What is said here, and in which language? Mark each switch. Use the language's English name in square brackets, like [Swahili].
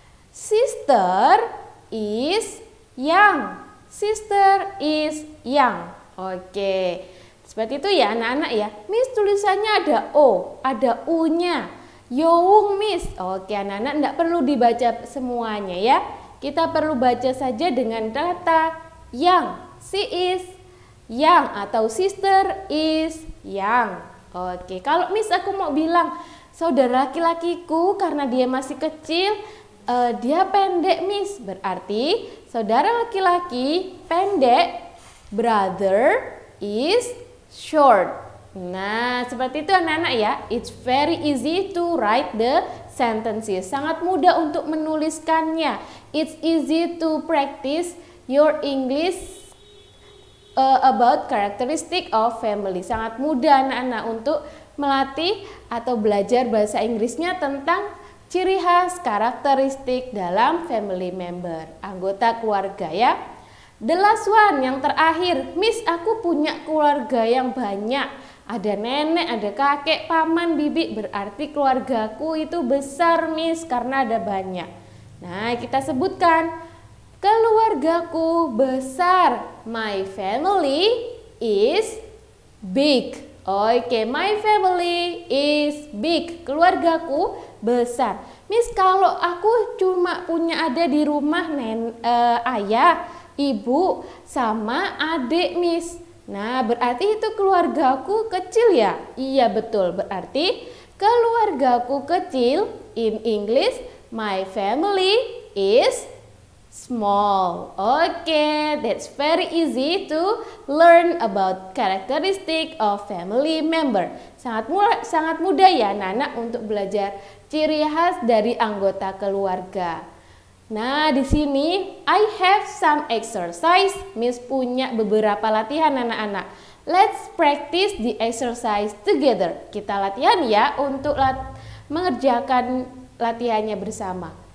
[English] Sister is young. Sister is young. Oke. [Indonesian] Seperti itu ya anak-anak ya. Miss tulisannya ada O, ada U-nya. Young Miss. Oke anak-anak enggak perlu dibaca semuanya ya. Kita perlu baca saja dengan kata young. [English] She is young [Indonesian] atau [English] sister is young. [Indonesian] Oke, kalau Miss aku mau bilang saudara laki-lakiku karena dia masih kecil, dia pendek Miss. Berarti saudara laki-laki pendek, [English] brother is short. [Indonesian] Nah, seperti itu anak-anak ya. [English] It's very easy to write the sentences. [Indonesian] Sangat mudah untuk menuliskannya. [English] It's easy to practice your English about characteristic of family. [Indonesian] Sangat mudah anak-anak untuk melatih atau belajar bahasa Inggrisnya tentang ciri khas karakteristik dalam [English] family member, [Indonesian] anggota keluarga ya. [English] The last one, [Indonesian] yang terakhir. Miss, aku punya keluarga yang banyak. Ada nenek, ada kakek, paman, bibi. Berarti keluargaku itu besar Miss, karena ada banyak. Nah, kita sebutkan. Keluargaku besar. [English] My family is big. Oke, my family is big. [Indonesian] Keluargaku besar. Miss, kalau aku cuma punya ada di rumah ayah, ibu, sama adik Miss. Nah, berarti itu keluargaku kecil ya? Iya betul, berarti keluargaku kecil. [English] In English, my family is small. Okay, that's very easy to learn about characteristic of family member. [Indonesian] Sangat mudah ya anak-anak untuk belajar ciri khas dari anggota keluarga. Nah, di sini [English] I have some exercise. [Indonesian] Miss punya beberapa latihan anak-anak. [English] Let's practice the exercise together. [Indonesian] Kita latihan ya untuk mengerjakan latihannya bersama.